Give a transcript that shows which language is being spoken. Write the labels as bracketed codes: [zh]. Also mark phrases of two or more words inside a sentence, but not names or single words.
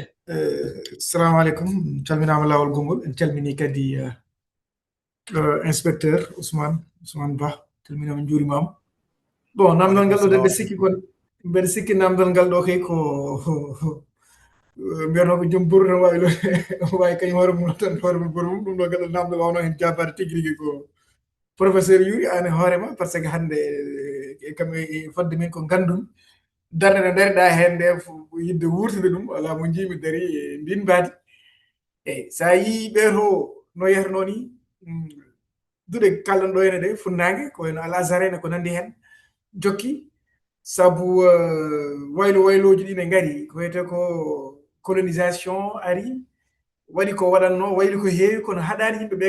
[ff] Assalamu alaikum, calminama lawol gongol, en calmini kadi inspecteur Ousmane Ba, calminama juurimama. Bon, namdal ngal ɗo mbeɗa sikki namdal ngal ɗo kay ko mbiyatno ko joom bouru tan wawi wawi kañum hoore mum tan hoore mum bouru mum ɗum ɗo gaɗa namdal wawno hen jabade tigui rigui ko professeur Yuri an e hoorema [fr] par ce que [ff] hande kam e fodde min ko gandumi darde nde daariɗa hen nde yidde wurtude ɗum ala mo jiimi daari e ndin mbaadi eyyi sa yii ɓeeto no yehtono ni duɗe kalɗon ɗo ene ɗe funnague ko wayno Al Azhar en ko nandi hen jokki sabu wayloji ɗi ne gaari ko wiyete ko colonisation ari waɗi ko waɗanno wayli ko heewi kono haɗani yimɓeɓe